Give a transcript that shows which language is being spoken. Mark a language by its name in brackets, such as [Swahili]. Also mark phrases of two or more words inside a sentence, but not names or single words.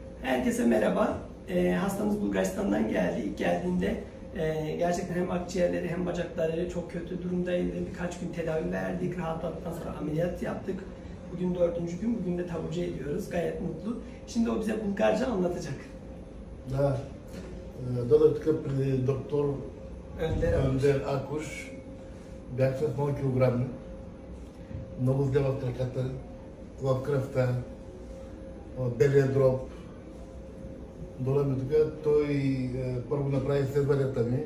[Turkish] Herkese merhaba. Hastamız Bulgaristan'dan geldi. İlk geldiğinde gerçekten hem akciğerleri hem bacakları çok kötü durumdaydı. Birkaç gün tedavi verdik. Rahatladıktan sonra ameliyat yaptık. Bugün 4. gün. Bugün de taburcu ediyoruz. Gayet mutlu. Şimdi o bize Bulgarca anlatacak. [Bulgarian] Да, дойдох тук при доктор Önder Акуш. Бях с много килограми. Много зле в краката, в кръвта, белия дроб. Дойде ми тук, той първо направи изследванията ми.